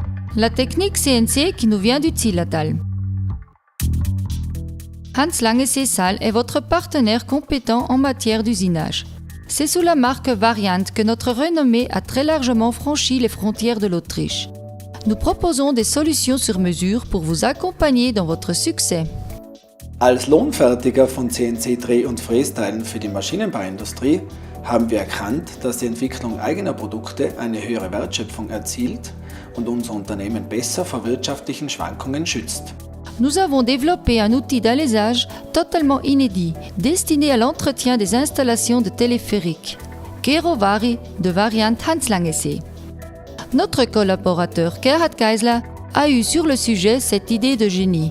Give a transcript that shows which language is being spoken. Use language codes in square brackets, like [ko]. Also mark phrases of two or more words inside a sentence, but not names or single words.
[fr] La technique CNC qui nous vient du Zillertal. Hans Langesee Saal est votre partenaire compétent en matière d'usinage. C'est sous la marque Variant que notre renommée a très largement franchi les frontières de l'Autriche. Nous proposons des solutions sur mesure pour vous accompagner dans votre succès. [de] Als Lohnfertiger von CNC-Dreh- und Frästeilen für die Maschinenbauindustrie haben wir erkannt, dass die Entwicklung eigener Produkte eine höhere Wertschöpfung erzielt und unser Unternehmen besser vor wirtschaftlichen Schwankungen schützt. [fr] Nous avons développé un outil d'alésage totalement inédit, destiné à l'entretien des installations de téléphériques, Gerovari de Variant Hans Langesee. Notre collaborateur Gerhard Geisler a eu sur le sujet cette idée de génie.